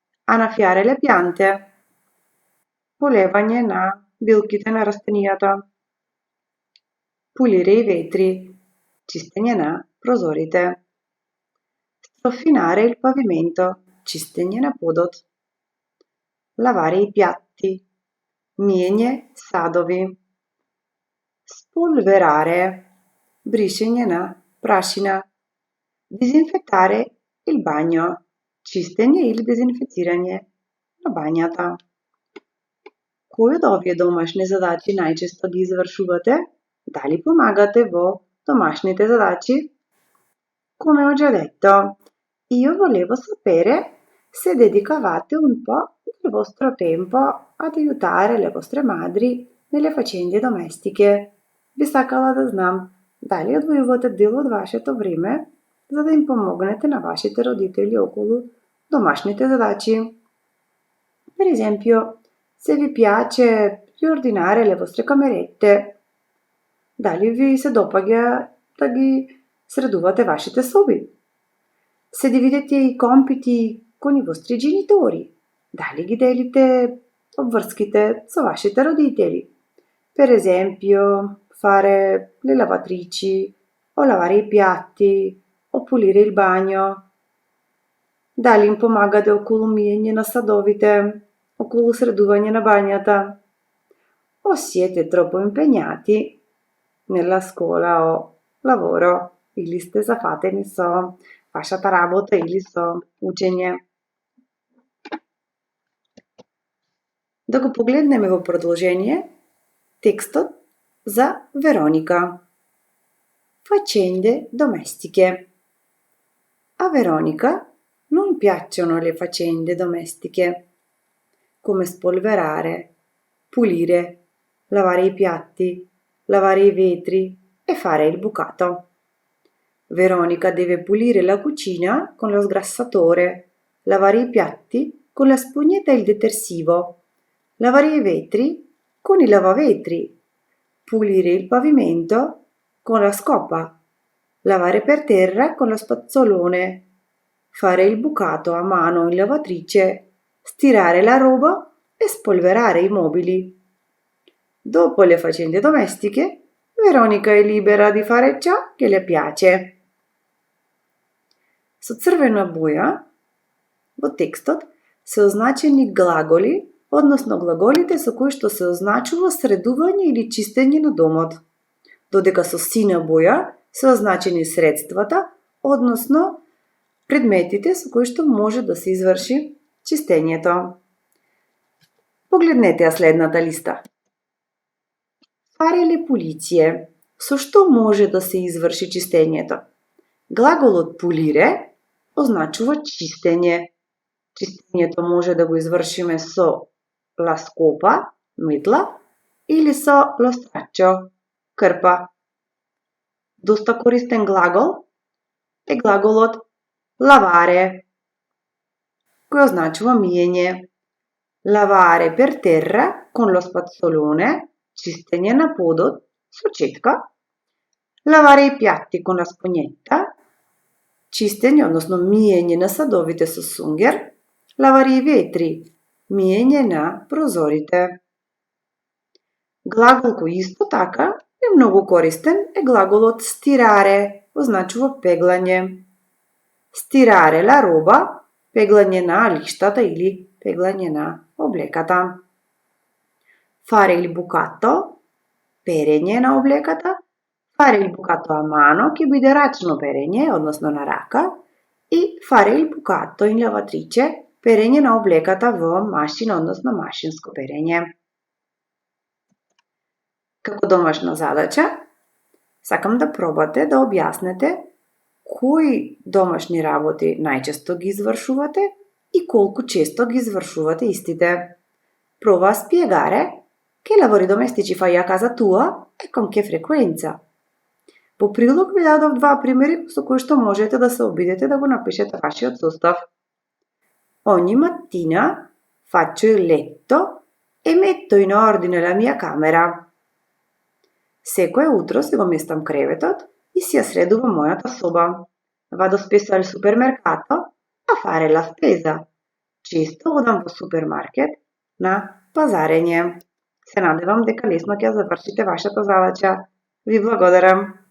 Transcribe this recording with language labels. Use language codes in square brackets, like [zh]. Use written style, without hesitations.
[it] Annaffiare le piante, [mk] полевање на билките на растенијата. [it] Pulire i vetri, [mk] чистење на прозорите. [it] Strofinare il pavimento, [mk] чистење на подот. [it] Lavare i piatti, [mk] миење садови. [it] Spolverare, [mk] бришење на прашина. [it] Disinfettare il bagno, [mk] чистење или дезинфицирање на бањата. Кои од овие домашни задачи најчесто ги извршувате? Дали помагате во domашните задачи? [it] Come ho già detto, io volevo sapere se dedicavate un po' del vostro tempo ad aiutare le vostre madri nelle faccende domestiche. [mk] Би сакала да знам дали одвојувате дел од вашето време за да им помогнете на вашите родители околу домашните задачи. [it] Per esempio, se vi piace riordinare le vostre camerette, [mk] дали ви се допаѓа да ги sreduvate вашите соби? [it] Se dividete i compiti con i vostri genitori, [mk] дали ги делите обврските со вашите родители? [it] Per esempio, fare le lavatrici, o lavare i piatti, o pulire il bagno. [mk] Дали им помагате околу миење на садовите, околу средување на бањата? [it] O siete troppo impegnati nella scuola o lavoro, [mk] или сте зафатени со вашата работа или со учење? Да го погледнеме во продолжение текстот за Veronica. [it] Faccende domestiche. A Veronica non piacciono le faccende domestiche, come spolverare, pulire, lavare i piatti, lavare i vetri e fare il bucato. Veronica deve pulire la cucina con lo sgrassatore, lavare i piatti con la spugnetta e il detersivo, lavare i vetri con il lavavetri, pulire il pavimento con la scopa, lavare per terra con lo spazzolone, fare il bucato a mano in lavatrice, stirare la roba e spolverare i mobili. Dopo le faccende domestiche, Veronica è libera di fare ciò che le piace. [mk] Со црвена боја во текстот се означени глаголи, односно глаголите со кои што се означува средување или чистење на домот, додека со сина боја се означени средствата, односно предметите со кои што може да се изврши чистењето. Погледнете ја следната листа. [it] Fare le pulizie. [mk] Со што може да се изврши чистењето? Глаголот pulire означува чистење. Чистењето може да го извршиме со [it] la scopa, [mk] metla, ili со [it] lo straccio, [mk] krpa. Доста користен глагол е глаголот lavare, кој означува миење. [it] Lavare per terra con lo spazzolone, [mk] чистење на подот со четка. [it] Lavare i piatti con la spugnetta, [mk] чистење, односно миење на садовите со сунгер. [it] Lavare i vetri, [mk] миење на прозорите. Глагол кој исто така е многу користен е глаголот stirare, означува пеглање. [it] Stirare la roba, [mk] пеглање на лиштата или пеглање на облеката. [it] Fare il bucato, [mk] перење на облеката. [it] Fare il bucato a mano, [mk] ќе биде рачно перење, односно на рака. И [it] fare il bucato in lavatrice, [mk] перење на облеката во машина, односно машинско перење. Како домашна задача, сакам да пробате да објаснете кои домашни работи најчесто ги извршувате и колку често ги извршувате истите. [it] Prova a spiegare che lavori domestici fai a casa tua e con che frequenza. [mk] По прилог ви дадов два примери со кои што можете да се обидете да го напишете вашиот состав. [it] Ogni mattina faccio il letto e metto in ordine la mia camera. [mk] Секое утро си го местам креветот и си ја средувам мојата соба. [it] Vado spesso al supermercato a fare la spesa. [mk] Често одам во супермаркет на пазарење. Се надевам дека лесно ќе ја завршите вашата задача. Ви благодарам.